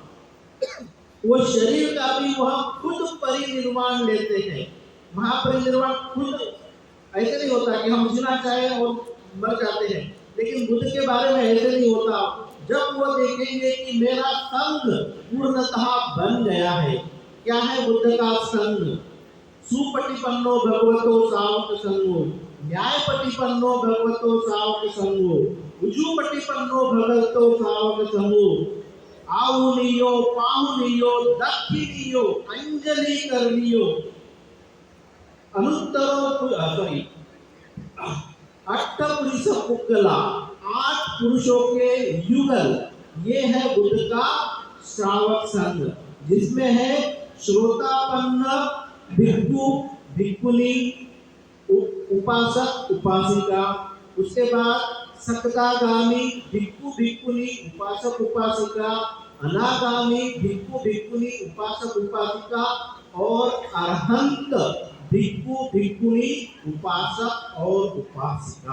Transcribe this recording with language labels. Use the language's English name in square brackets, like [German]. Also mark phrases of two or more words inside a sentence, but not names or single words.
[Hindi] वो शरीर का भी वह खुद परिनिर्वाण लेते हैं। महापरिनिर्वाण खुद ऐसे नहीं होता कि हम जीना चाहें और मर जाते हैं, लेकिन बुद्ध के बारे में ऐसे नहीं होता। जब वो देखेंगे कि मेरा संग पूर्णतः बन गया है। क्या है बुद्ध का संग? [Pali] सुपटिपन्नो भगवतो सावक संगो, न्यायपटिपन्नो भगवतो सावक संगो, उजुपटिपन्नो भगवतो सावक संगो, आहुनियो पाहुनियो दक्षिणियो अंजलि करनियो, अनुत्तरो अष्टपुरुष पुक्कला, 8 [Hindi] पुरुषों के युगल। ये है बुद्ध का श्रावक संघ, जिसमें है श्रोतापन्न भिक्षु भिक्षुनी, उपासक उपासिका, उसके बाद सक्तागामी भिक्खु भिक्खुनी उपासक उपासिका, अनागामी भिक्खु भिक्खुनी उपासक उपासिका और अरहंत भिक्खु भिक्खुनी उपासक और उपासिका।